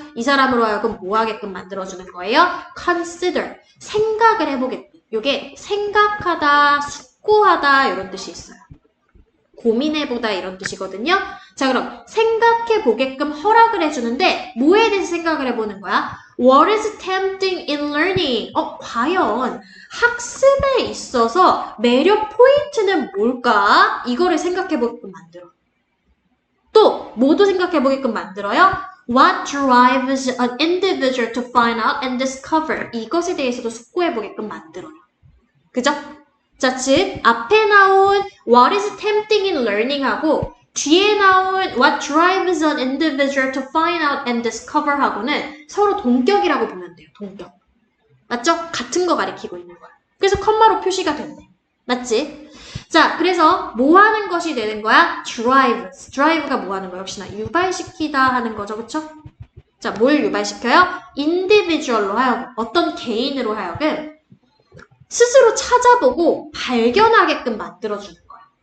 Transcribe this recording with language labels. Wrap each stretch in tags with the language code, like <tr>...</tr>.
<ko>이 사람으로 하여금 뭐 하게끔 만들어주는 거예요? consider. 생각을 해보게끔. 요게 생각하다, 숙고하다 이런 뜻이 있어요. 고민해보다 이런 뜻이거든요. 자, 그럼 생각해보게끔 허락을 해주는데 뭐에 대해서 생각을 해보는 거야?</ko> <en>What is tempting in learning?</en> <ko>과연 학습에 있어서 매력 포인트는 뭘까? 이거를 생각해보게끔 만들어. 또 뭐도 생각해보게끔 만들어요?</ko> <en>What drives an individual to find out and discover?</en> <ko>이것에 대해서도 숙고해보게끔 만들어요. 그죠? 자, 즉 앞에 나온</ko> <en>What is tempting in learning</en> <ko>하고 뒤에 나온</ko> <en>What drives an individual to find out and discover</en> <ko>하고는 서로 동격이라고 보면 돼요. 동격. 맞죠? 같은 거 가리키고 있는 거야. 그래서 컴마로 표시가 됐네. 맞지? 자, 그래서 뭐 하는 것이 되는 거야?</ko> <en>drive.</en> <ko>drive가 뭐 하는 거야? 역시나 유발시키다 하는 거죠. 그쵸? 자, 뭘 유발시켜요? individual로 하여금, 어떤 개인으로 하여금 스스로 찾아보고 발견하게끔 만들어주는 거야.</ko>